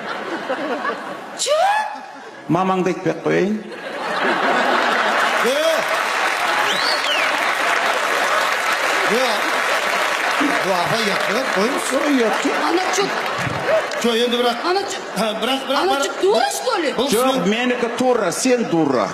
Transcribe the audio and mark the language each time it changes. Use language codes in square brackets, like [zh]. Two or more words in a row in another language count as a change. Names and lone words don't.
[kk] Мамаңды айтпай қояйын. Апа ұятты қойыңыз. [ru] Ана чё? [kk] Жоқ, енді бірақ. [ru] Ана чё? [kk] Бірақ. [ru] Ана чё, дура, что ли? [kk] Жоқ, менікі тура, сен дура.